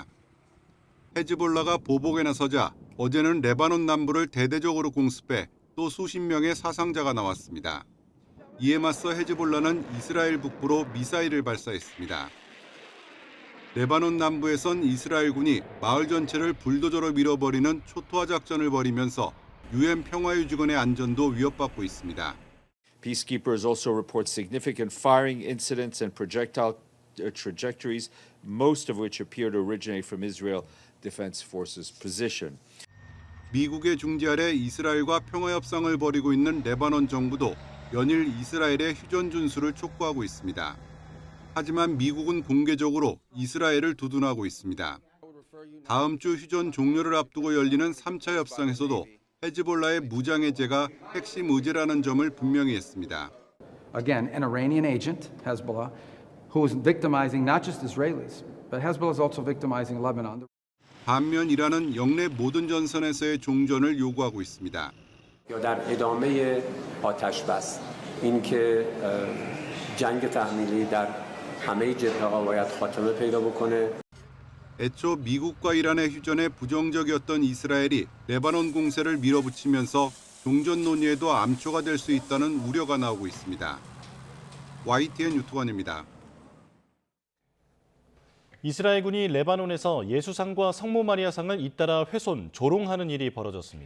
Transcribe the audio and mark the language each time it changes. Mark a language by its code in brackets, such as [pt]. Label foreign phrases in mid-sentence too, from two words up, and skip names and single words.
[ko] 헤즈볼라가 보복에 나서자 어제는 레바논 남부를 대대적으로 공습해 또 수십 명의 사상자가 나왔습니다. 이에 맞서 헤즈볼라는 이스라엘 북부로 미사일을 발사했습니다. 레바논 남부에선 이스라엘군이 마을 전체를 불도저로 밀어버리는 초토화 작전을 벌이면서 유엔 평화유지군의 안전도 위협받고 있습니다. [en] Peacekeepers also report significant firing incidents and projectile trajectories, most of which appear to originate from Israel Defense Forces position. [ko] 미국의 중재 아래 이스라엘과 평화협상을 벌이고 있는 레바논 정부도 연일 이스라엘의 휴전 준수를 촉구하고 있습니다. 하지만 미국은 공개적으로 이스라엘을 두둔하고 있습니다. 다음 주 휴전 종료를 앞두고 열리는 3차 협상에서도 헤즈볼라의 무장 해제가 핵심 의제라는 점을 분명히 했습니다. [en] Again, an Iranian agent, Hezbollah, who is victimizing not just Israelis, but Hezbollah is also victimizing Lebanon. [ko] 반면 이란은 영내 모든 전선에서의 종전을 요구하고 있습니다. [fa] در ادامه آتش‌بس اینکه جنگ تحمیلی در همه جبهه‌ها باید خاتمه پیدا بکنه. [ko] 애초 미국과 이란의 휴전에 부정적이었던 이스라엘이 레바논 공세를 밀어붙이면서 종전 논의에도 암초가 될 수 있다는 우려가 나오고 있습니다. YTN 유투관입니다. 이스라엘군이 레바논에서 예수상과 성모 마리아상을 잇따라 훼손, 조롱하는 일이 벌어졌습니다.